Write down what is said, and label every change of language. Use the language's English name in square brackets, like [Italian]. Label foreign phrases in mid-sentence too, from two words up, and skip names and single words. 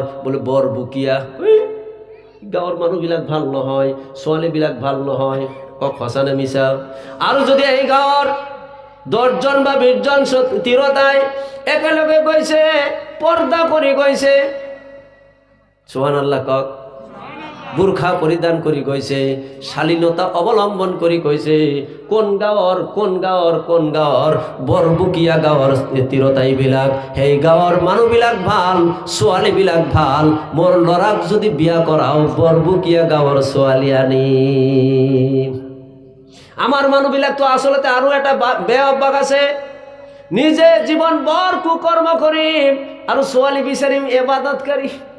[Assamese] বোলে বৰবুকিয়া। গাঁৱৰ মানুহবিলাক ভাল নহয়, ছোৱালীবিলাক ভাল নহয়, কক সঁচা নে মিছা? আৰু যদি এই গাঁৱৰ ১০জন বা ২০জন তিৰোতাই একেলগে গৈছে, পৰ্দা কৰি গৈছে, সুবহানাল্লাহ কক। বুরখা পরিধান করি কইছে, শালীনতা অবলম্বন করি কইছে। কোন গাঁৱৰ কোন গাঁৱৰ কোন গাঁৱৰ বৰবুকিয়া গাঁৱৰ তিৰোতাইবিলাক, সেই গাঁৱৰ মানুহবিলাক ভাল, ছোৱালীবিলাক ভাল। মোৰ ল'ৰাক যদি বিয়া কৰাও বৰবুকিয়া গাঁৱৰ ছোৱালী আনিম। আমাৰ মানুহবিলাকতো আচলতে আৰু এটা বেয়া অভ্যাস আছে, নিজে জীৱন বৰ কুকৰ্ম কৰিম আৰু ছোৱালী বিচাৰিম ইবাদতকাৰী।